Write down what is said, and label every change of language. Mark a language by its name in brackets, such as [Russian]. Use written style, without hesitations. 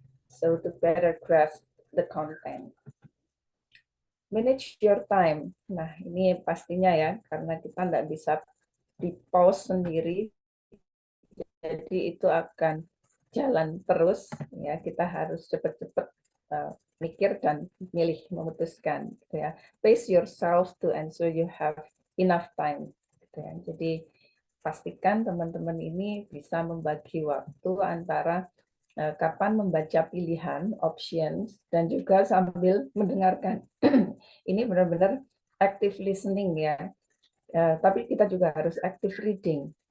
[English] So to better grasp the content. Manage your time. [Indonesian] Nah, ini pastinya ya, karena kita nggak bisa di pause sendiri, jadi itu akan jalan terus. Ya, kita harus cepat-cepat mikir dan milih, memutuskan. Gitu ya. [English] Pace yourself to ensure you have enough time. [Indonesian] Gitu ya. Jadi pastikan teman-teman ini bisa membagi waktu antara kapan membaca pilihan, options, dan juga sambil mendengarkan. Ini benar-benar active listening ya. Tapi kita juga harus active reading.